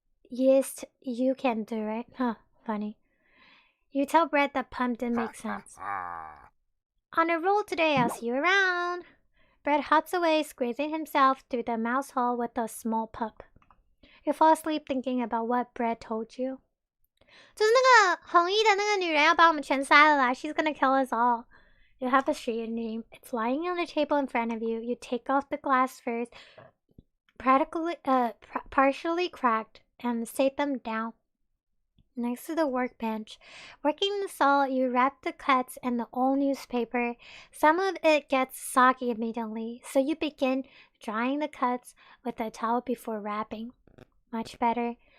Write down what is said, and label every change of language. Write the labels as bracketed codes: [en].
[en] Yes, you can do it. Huh, funny. You tell Brett that pump didn't make sense. On a roll today, I'll see you around. Brett hops away, squeezing himself through the mouse hole with a small pup. You fall asleep thinking about what Brett told you. [zh] 就是那个红衣的那个女人要把我们全杀了啦 [en] She's gonna kill us all. You have a street name. It's lying on the table in front of you. You take off the glass first, partially cracked, and set them down next to the workbench. Working the saw, you wrap the cuts in the old newspaper. Some of it gets soggy immediately, so you begin drying the cuts with a towel before wrapping. Much better.